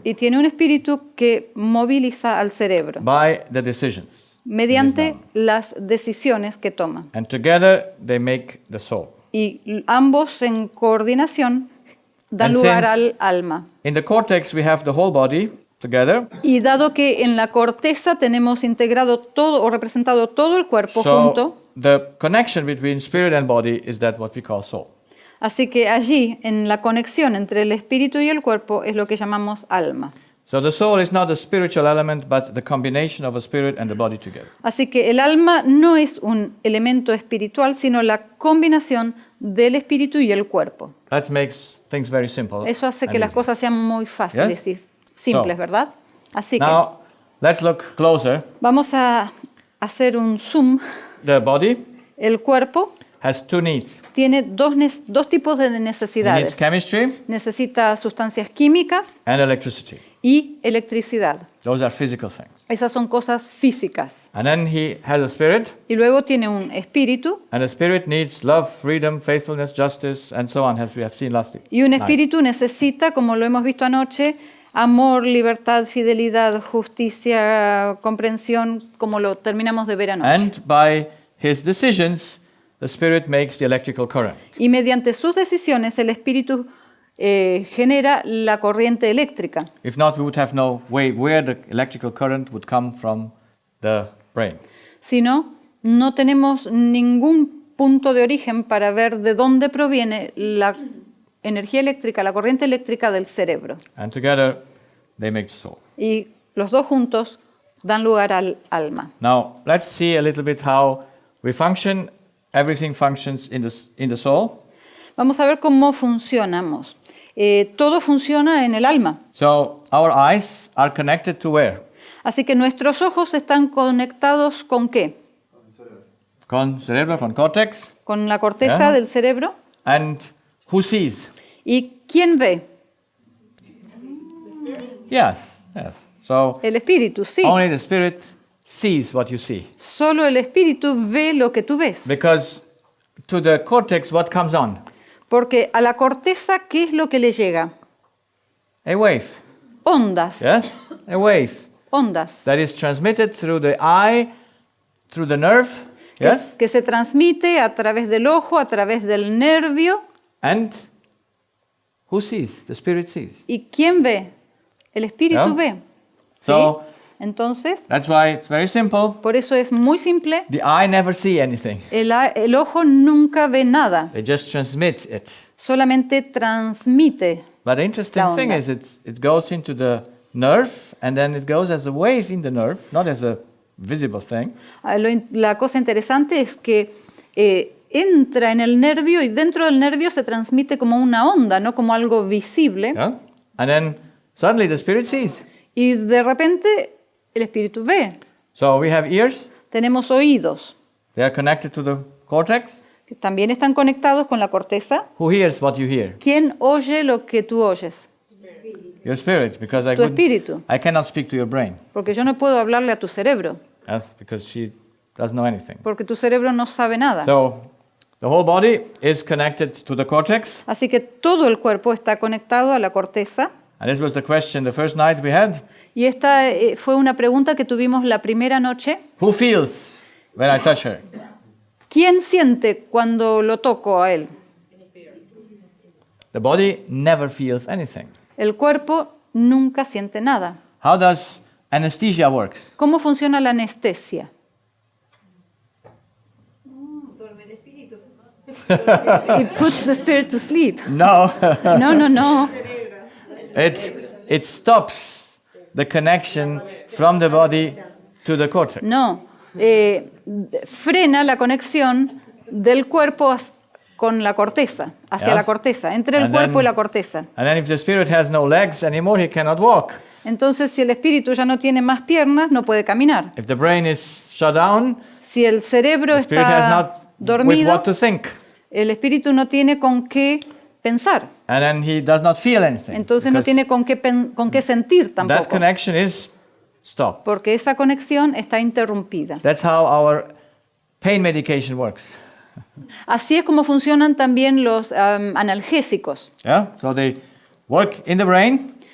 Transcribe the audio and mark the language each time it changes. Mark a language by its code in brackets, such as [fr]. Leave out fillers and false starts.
[es] y tiene un espíritu que moviliza al cerebro [en] by the decisions. [es] mediante las decisiones que toma. [en] And together they make the soul. [es] Y ambos en coordinación dan [en] And [es] lugar [en] since- [es] al alma. [en] In the cortex we have the whole body together. [es] Y dado que en la corteza tenemos integrado todo o representado todo el cuerpo junto, [en] So the connection between spirit and body is that what we call soul. [es] así que allí, en la conexión entre el espíritu y el cuerpo, es lo que llamamos alma. [en] So the soul is not a spiritual element, but the combination of a spirit and the body together. [es] Así que el alma no es un elemento espiritual, sino la combinación del espíritu y el cuerpo. [en] That makes things very simple. [es] Eso hace [en] and [es] que las [en] easy. [es] cosas sean muy fáciles [en] Yes? [es] y simples, [en] So, [es] ¿verdad? Así que [en] Now, let's look closer. [es] vamos a hacer un zoom. [en] The body [es] El cuerpo [en] has two needs. [es] tiene dos tipos de [en] It needs [es] necesidades. [en] chemistry [es] Necesita sustancias químicas [en] and electricity. [es] y electricidad. [en] Those are physical things. [es] Esas son cosas físicas. [en] And then he has a spirit, [es] Y luego tiene un espíritu, [en] and the spirit needs love, freedom, faithfulness, justice, and so on, as we have seen last week. [es] y un [en] night. [es] espíritu necesita, como lo hemos visto anoche, amor, libertad, fidelidad, justicia, comprensión, como lo terminamos de ver anoche. [en] And by his decisions, the spirit makes the electrical current. [es] Y mediante sus decisiones, el espíritu genera la corriente eléctrica. [en] If not, we would have no way where the electrical current would come from the brain. [es] Si no, no tenemos ningún punto de origen para ver de dónde proviene la energía eléctrica, la corriente eléctrica del cerebro. [en] And together, they make the soul. [es] Y los dos juntos dan lugar al alma. [en] Now, let's see a little bit how we function. Everything functions in the soul. [es] Vamos a ver cómo funcionamos. Todo funciona en el alma. [en] So, our eyes are connected to where? [es] Así que nuestros ojos están conectados ¿con qué? Con cerebro, con cortex. Con la corteza [en] Yeah. [es] del cerebro. [en] And who sees? [es] ¿Y quién ve? [en] Yes, yes. So, [es] El espíritu, sí. [en] only the spirit sees what you see. [es] Solo el espíritu ve lo que tú ves. [en] Because to the cortex, what comes on? [es] Porque a la corteza, ¿qué es lo que le llega? [en] A wave. [es] Ondas. [en] Yes? A wave [es] Ondas. [en] that is transmitted through the eye, through the nerve. Yes? [es] Que se transmite a través del ojo, a través del nervio. [en] And who sees? The spirit sees. [es] ¿Y quién ve? El espíritu [en] Yeah. [es] ve. ¿Sí? [en] So, [es] Entonces, [en] that's why it's very simple. [es] por eso es muy simple. [en] The eye never see anything. [es] El ojo nunca ve nada. [en] They just transmit it. [es] Solamente transmite. [en] But the interesting [es] La [en] thing [es] onda. [en] is it goes into the nerve and then it goes as a wave in the nerve, not as a visible thing. [es] La cosa interesante es que entra en el nervio y dentro del nervio se transmite como una onda, no como algo visible. [en] Yeah? And then suddenly the spirit sees. [es] Y de repente el espíritu ve. [en] So we have ears. [es] Tenemos oídos, [en] They are connected to the cortex. [es] que también están conectados con la corteza. [en] Who hears what you hear? [es] ¿Quién oye lo que tú oyes? [en] Your spirit, because [es] Tu espíritu. [en] I cannot speak to your brain. [es] Porque yo no puedo hablarle a tu cerebro, [en] Yes, because she doesn't know anything. [es] porque tu cerebro no sabe nada. [en] So the whole body is connected to the cortex. [es] Así que todo el cuerpo está conectado a la corteza. [en] And this was the question the first night we had. [es] Y esta fue una pregunta que tuvimos la primera noche. [en] Who feels when I touch her? [es] ¿Quién siente cuando lo toco a él? [en] The body never feels anything. [es] El cuerpo nunca siente nada. [en] How does anesthesia works? [es] ¿Cómo funciona la anestesia? [en] It puts the spirit to sleep. No. No, no, no. It stops the connection from the body to the cortex. No. [es] Frena la conexión del cuerpo con la corteza, hacia [en] Yes. [es] la corteza, entre el [en] And [es] cuerpo y [en] then- [es] la corteza. [en] And then if the spirit has no legs anymore, he cannot walk. [es] Entonces, si el espíritu ya no tiene más piernas, no puede caminar. [en] If the brain is shut down, [es] Si el cerebro [en] the spirit has [es] está [en] not with [es] dormido, [en] what to think. [es] el espíritu no tiene con qué pensar. [en] And then he does not feel anything. [es] Entonces no [en] because [es] tiene con qué sentir [en] that [es] tampoco, [en] connection is stopped. [es] porque esa conexión está interrumpida. [en] That's how our pain medication works. [es] Así es como funcionan también los analgésicos. [en] Yeah? So they work in the brain